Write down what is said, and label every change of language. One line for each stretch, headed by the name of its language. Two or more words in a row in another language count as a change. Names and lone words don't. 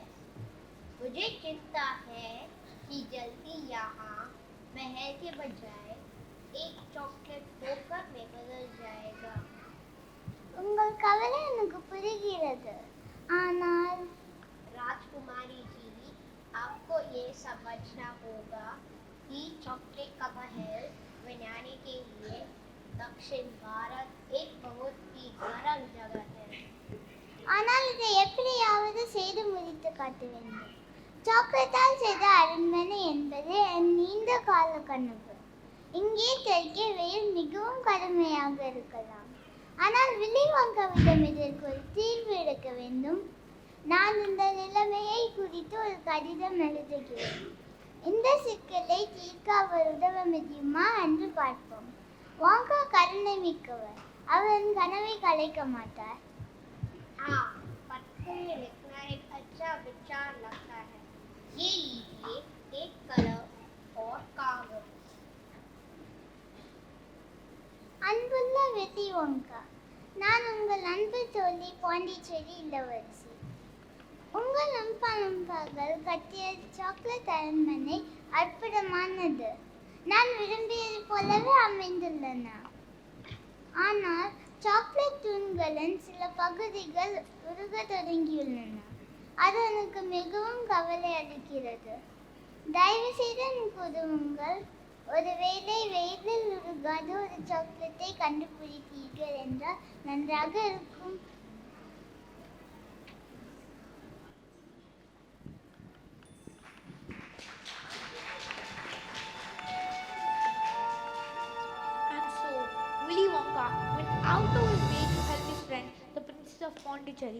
Hindi: मुझे चिंता है कि जल्दी यहाँ महल के बजाय एक चॉकलेट ठोकर में बदल जाएगा।
Tamil: உங்கள் கவலை எனக்கு புரிகிறது ஆனால்
Hindi: राजकुमारी जी, आपको ये समझना होगा कि चॉकलेट का महल बनाने के लिए दक्षिण भारत एक बहुत ही गर्म जगह है।
Tamil: ஆனால் இதை எப்படியாவது செய்து முடித்து காட்ட வேண்டும்। சாக்லேட்டால் செய்த அரண்மனை என்பது என் நீண்ட கால கனவு। இங்கே தெற்கே வெயில் மிகவும் கடுமையாக இருக்கலாம், ஆனால் வில்லி வாங்காவிடம் இதற்கு ஒரு தீர்வு எடுக்க வேண்டும்। நான் இந்த நிலைமையை குறித்து ஒரு கடிதம் எழுதுகிறேன்। இந்த சிக்கலை தீர்க்க அவர் உதவ முடியுமா என்று பார்ப்போம்। வாங்கா கருணை மிக்கவர், அவர் கனவை கலைக்க மாட்டார்।
Hindi: हाँ, पत्थर में लिखना एक अच्छा विचार लगता है। ये लीजिए एक कलम और कागज।
Tamil: அன்புள்ள வில்லி வாங்கா, நான் உங்கள் அன்பு தோழி பாண்டிச்சேரி இளவரசி। உங்கள் நண்பர்கள் கட்டிய சாக்லேட் அரண்மனை அற்புதமானது, நான் விரும்பியது போலவே அமைந்துள்ளன। ஆனால் சாக்லேட் தூண்களின் சில பகுதிகள் உருக தொடங்கியுள்ளன, அது எனக்கு மிகவும் கவலை அளிக்கிறது। தயவு செய்து எனக்கு உதவுங்கள்। ஒருவேளை வெயிலில் உருகாத ஒரு சாக்லேட்டை கண்டுபிடித்தீர்கள் என்றால் நன்றாக இருக்கும்।
English: And so, Willy Wonka went out of his way to help his friend, the Princess of Pondicherry.